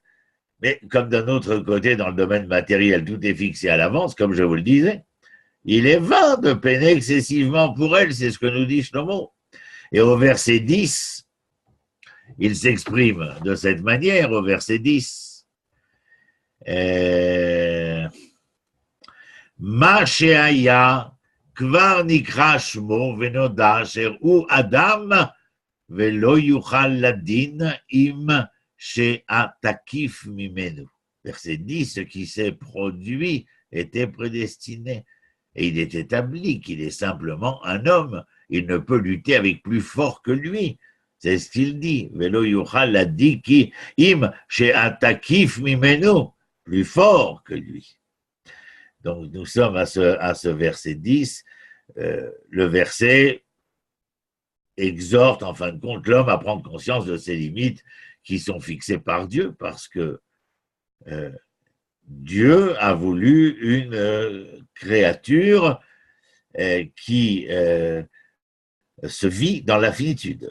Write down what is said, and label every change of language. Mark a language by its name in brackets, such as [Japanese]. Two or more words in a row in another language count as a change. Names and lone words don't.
[French] Mais comme d'un autre côté, dans le domaine matériel, tout est fixé à l'avance, comme je vous le disais, il est vain de peiner excessivement pour elle, c'est ce que nous dit Shlomo. Et au verset 10, il s'exprime de cette manière, au verset 10. [Hebrew] מה שהיה כבר נקרא שמו ונודע אשר הוא אדם ולא יוכל לדין עם שהתקיף ממנו. [French] Verset 10, ce qui s'est produit était prédestiné. Et il est établi qu'il est simplement un homme. Il ne peut lutter avec plus fort que lui. C'est ce qu'il dit. [Hebrew] ולא יוכל לדין עם שהתקיף ממנו. [French] Plus fort que lui. Donc nous sommes à ce verset 10. Le verset exhorte en fin de compte l'homme à prendre conscience de ses limites qui sont fixées par Dieu, parce que Dieu a voulu une créature qui se vit dans la finitude.